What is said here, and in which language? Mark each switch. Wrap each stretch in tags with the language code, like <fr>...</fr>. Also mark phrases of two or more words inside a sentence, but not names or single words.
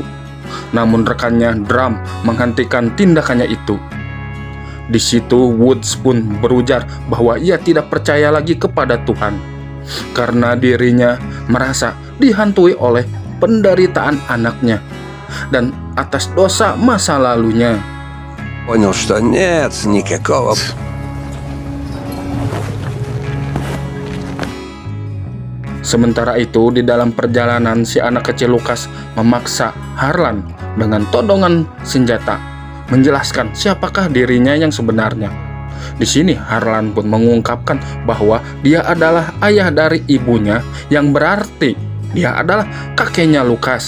<id>Namun rekannya Drum menghentikan tindakannya itu. Di situ Woods pun berujar bahwa ia tidak percaya lagi kepada Tuhan karena dirinya merasa dihantui oleh penderitaan anaknya dan atas dosa masa lalunya.</id> <ru>Понял, что нет никакого...</ru> <id>Sementara itu di dalam perjalanan si anak kecil Lukas memaksa Harlan dengan todongan senjata menjelaskan siapakah dirinya yang sebenarnya. Di sini Harlan pun mengungkapkan bahwa dia adalah ayah dari ibunya, yang berarti dia adalah kakeknya Lukas.</id>